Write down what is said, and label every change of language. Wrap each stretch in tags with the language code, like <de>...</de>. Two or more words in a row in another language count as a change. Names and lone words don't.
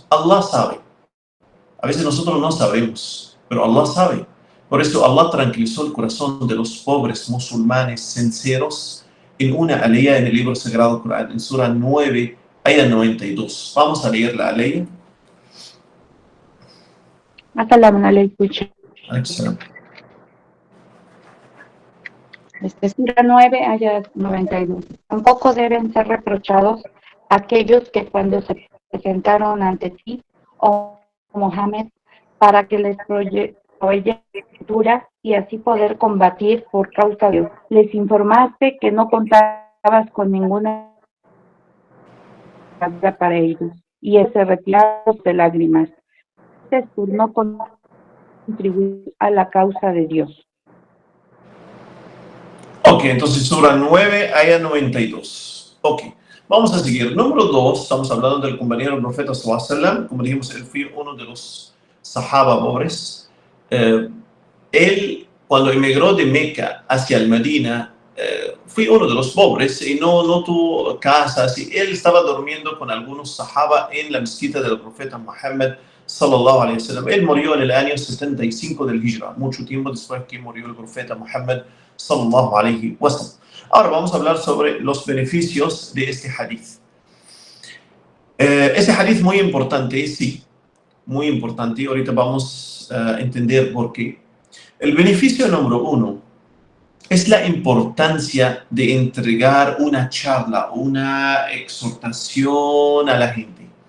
<es>Allah sabe. A veces nosotros no sabemos, pero Allah sabe. Por eso Allah tranquilizó el corazón de los pobres musulmanes sinceros en una aleya en el libro sagrado Corán, en Sura 9, ayah 92. Vamos a leer la aleya.</es> <ar>السلام عليكم.</ar> <es>Sura 9, ayah 92. Tampoco deben ser reprochados aquellos que cuando se presentaron ante ti, oh Mohammed, para que les proveyes lectura y así poder combatir por causa de Dios. Les informaste que no contabas con ninguna ayuda para ellos y se retiraron de lágrimas. Por no contribuir a la causa de Dios. Ok, entonces Sura 9, ayah 92. Ok, vamos a seguir. Número 2, estamos hablando del compañero del profeta</es> <ar>صلى الله عليه وسلم.</ar> <es>Como dijimos, él fue uno de los sahaba pobres. Él, cuando emigró de Meca hacia el Medina, fue uno de los pobres y no tuvo casas. Y él estaba durmiendo con algunos sahaba en la mezquita del profeta Muhammad</es> <ar>صلى الله عليه وسلم.</ar> <es>Él murió en el año 75 del Hijra, mucho tiempo después que murió el profeta Muhammad</es> <ar>صلى الله عليه وسلم.</ar> <es>Ahora vamos a hablar sobre los beneficios de este hadith. Este hadith muy importante, sí, muy importante. Ahorita vamos a entender por qué. El beneficio número 1 es la importancia de entregar una charla, una exhortación a la gente.</es>